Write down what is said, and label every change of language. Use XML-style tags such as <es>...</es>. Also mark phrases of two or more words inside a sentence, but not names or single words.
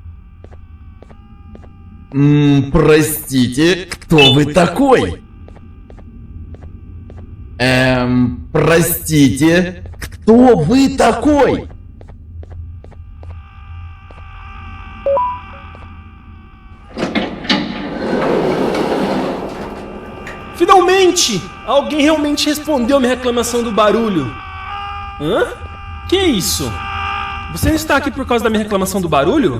<ru>Простите, кто вы такой? Простите, кто вы такой?</ru> <pt>Finalmente! Alguém realmente respondeu a minha reclamação do barulho. Hã? Que isso? Você não está aqui por causa da minha reclamação do barulho?</pt>